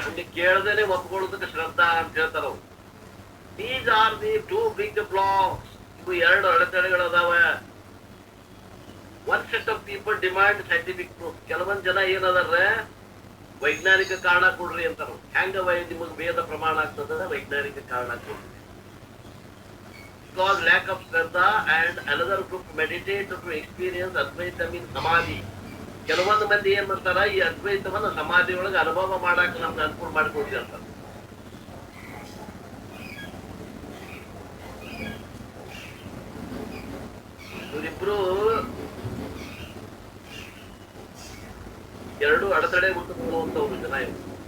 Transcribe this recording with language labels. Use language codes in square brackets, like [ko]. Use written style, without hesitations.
[kn] ಹಂಗೆ ಕೇಳ್ದೇನೆ ಒಪ್ಕೊಳ್ಳೋದಕ್ಕೆ ಶ್ರದ್ಧಾ ಅಂತ ಹೇಳ್ತಾರ. [en] These are the two big blocks. [kn] ಇವು ಎರಡು ಅಡೆತಡೆಗಳದಾವ. [en] One set of people demand scientific proof. [kn] ಕೆಲವೊಂದ್ ಜನ ಏನದಾರ ವೈಜ್ಞಾನಿಕ ಕಾರಣ ಕೊಡ್ರಿ ಅಂತಾರ. ಹೆಂಗ ನಿಮಗ್ ವೇದ ಪ್ರಮಾಣ ಆಗ್ತದ? ವೈಜ್ಞಾನಿಕ ಕಾರಣ ಕೊಡ್ರಿ. [en] Because lack of Shraddha and another group meditate to experience Advaita means Samadhi. [kn] ಕೆಲವೊಂದು ಮಂದಿ ಏನ್ ಮಾಡ್ತಾರ, ಈ ಅದ್ವೈತವನ್ನ ಸಮಾಧಿ ಒಳಗೆ ಅನುಭವ ಮಾಡಾಕ ನಮ್ಗೆ ಅನುಕೂಲ ಮಾಡ್ಕೊಡ್ರಿ ಅಂತ. ಇವರಿಬ್ರು ಎರಡು ಅಡೆತಡೆ ಉಂಟುಕೊಳ್ಳುವಂತವ್ರು ಜನ ಇವರು.